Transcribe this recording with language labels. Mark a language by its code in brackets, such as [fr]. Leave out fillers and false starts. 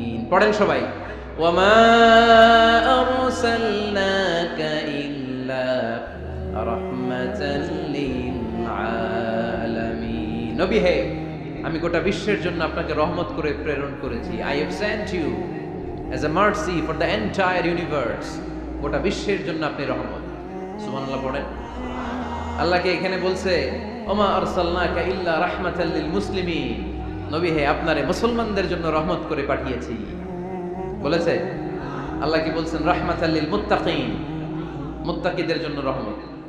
[bn] পড়েন সবাই, [ar] ওয়ামা আরসালনাকা ইল্লা রাহমাতাল লিল আলামিন। [bn] নবী হে, আমি গোটা বিশ্বের জন্য আপনাকে রহমত করে প্রেরণ করেছি। [en] I have sent you as a mercy for the entire universe. [bn] গোটা বিশ্বের জন্য আপনি রহমত। সুবহানাল্লাহ পড়েন। আল্লাহকে এখানে বলছে [ar] ওমা আরসালনাকা ইল্লা রাহমাতাল লিল মুসলিমিন। [bn] নবী হে, আপনারে মুসলমানদের জন্য রহমত করে পাঠিয়েছি বলেছে। আল্লাহ কি বলছেন? [ar] রাহমাতাল লিল মুত্তাকিন, [bn] মুত্তাকিদের জন্য রহমত।